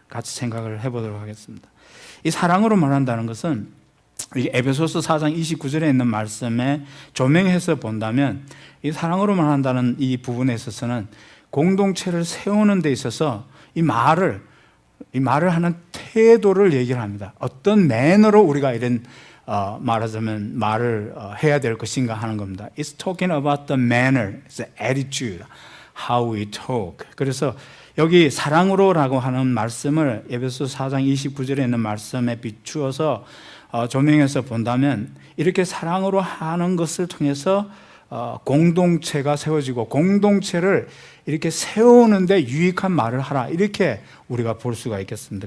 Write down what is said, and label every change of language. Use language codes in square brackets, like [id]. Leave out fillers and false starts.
[ko] 같이 생각을 해보도록 하겠습니다. 이 사랑으로 말한다는 것은 에베소서 4장 29절에 있는 말씀에 조명해서 본다면, 이 사랑으로 말한다는 이 부분에 있어서는 공동체를 세우는 데 있어서 이 말을 하는 태도를 얘기를 합니다. 어떤 매너로 우리가 이런 말하자면 말을 해야 될 것인가 하는 겁니다. [en] It's talking about the manner, it's the attitude, how we talk. [ko] 그래서 여기 사랑으로라고 하는 말씀을 에베소 4장 29절에 있는 말씀에 비추어서 조명해서 본다면, 이렇게 사랑으로 하는 것을 통해서 공동체가 세워지고 공동체를 이렇게 세우는데 유익한 말을 하라, 이렇게 우리가 볼 수가 있겠습니다.